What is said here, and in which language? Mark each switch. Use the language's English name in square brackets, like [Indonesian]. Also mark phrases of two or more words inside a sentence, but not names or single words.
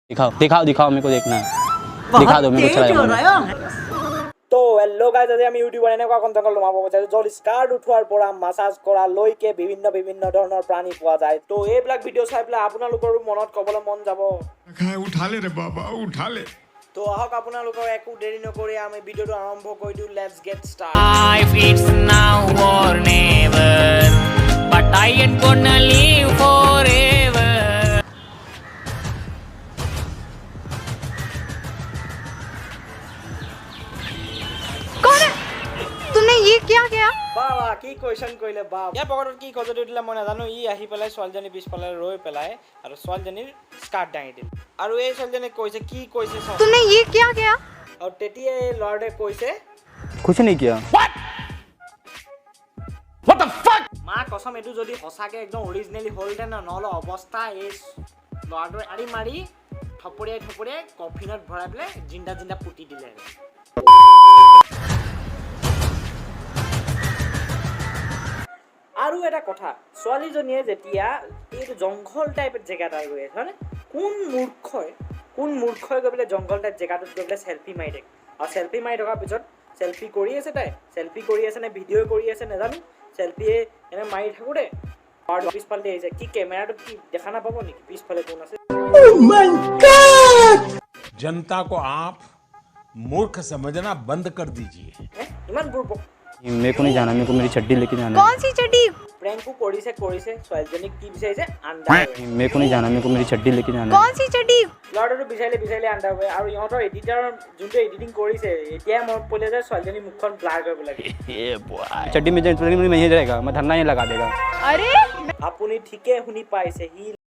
[Hindi] दिखाओ दिखाओ दिखाओ, मेरे को देखना है, दिखा दो मेरे को, चला [English] तो hello guys, [Assamese] আজি আমি ইউটিউবৰ এনেকুৱা কন্টেন্ট লমাব বিচাৰিছো য'ত স্কাৰ্ট উঠোৱাৰ পৰা মাসাজ কৰা লৈকে বিভিন্ন ধৰণৰ প্ৰাণী পোৱা যায়। তো এইবিলাক ভিডিঅ' চাই পেলাই আপোনালোকৰো মনত ক'বলৈ মন যাব। [Hindi] उठा ले रे बाबा उठा ले। [Assamese] তো আহক আপোনালোকৰ একো দেৰি নকৰি আমি ভিডিঅ'টো আৰম্ভ কৰি দিওঁ। [English] let's get start. Life it's now or never, but I ain't gonna live forever. [Hindi] कौन है? तुमने ये क्या किया? [Assamese] বাবা কি কোৱেশ্চন কৰিলে বাপ। ইয়াৰ পকেটত কি খজতি উঠিলে মই নাজানো। ই আহি পেলাই ছোৱালীজনী পিছফালে ৰৈ পেলাই আৰু ছোৱালীজনীৰ স্কাৰ্ট দাঙি দিল আৰু এই ছোৱালীজনীক কৈছে কি কৈছে চাওক। [Hindi] तुमने ये क्या किया? [Assamese] আৰু তেতিয়া এই ল'ৰাটোৱে কৈছে [Hindi] कुछ नहीं किया। माँ कसम, [Assamese] এইটো যদি সঁচাকে একদম অৰিজিনেলি হ'লহেঁতেন নহ'লে অৱস্থা এই ল'ৰাটোৱে আৰি মাৰি থপৰিয়াই কফিনত ভৰাই পেলাই জিন্দা পুতি দিলে। আৰু এটা কথা, ছোৱালীজনীয়ে যেতিয়া এইটো জংঘল টাইপ জেগা এটা গৈ আছে হয়নে, কোন মূৰ্খই গৈ পেলাই জংঘল টাইপ জেগাটোত গৈ পেলাই চেল্ফি মাৰি থাকে। আৰু চেল্ফি মাৰি থকাৰ পিছত চেল্ফি কৰি আছে, তাই চেল্ফি কৰি আছে নে ভিডিঅ' কৰি আছে নাজানো, চেল্ফিয়ে এনে মাৰি থাকোঁতে আৰু পিছফালে আহিছে। কি কেমেৰাটো কি দেখা নাপাব নেকি পিছফালে কোন আছে? [Hindi] जनता को आप मूर्ख समझना बंद कर दीजिए। [Assamese] ইমান বুৰ্বক। [Hindi] मेरे को नहीं जाना, मेरे को मेरी चड्डी लेके जाना कौन सी चड्डी? [Assamese] প্ৰেংকো কৰিছে ছোৱালীজনীক কি বিচাৰিছে? আণ্ডাৰ। [Hindi] है। मेरे को नहीं जाना, मेरे को मेरी चड्डी लेके जाना कौन सी चड्डी? [Assamese] ল'ৰাটোতো বিচাৰিলে আণ্ডাৰ হয়। আৰু ইহঁতৰ এডিটাৰ যোনটো এডিটিং কৰিছে এতিয়াই মনত পৰিলে যে ছোৱালীজনী মুখখন ব্লাৰ কৰিব লাগে। [Hindi] है। चड्डी में नहीं रहेगा, मैं धरना ही लगा देगा। अरे [Assamese] আপুনি ঠিকে শুনি পাইছে, সি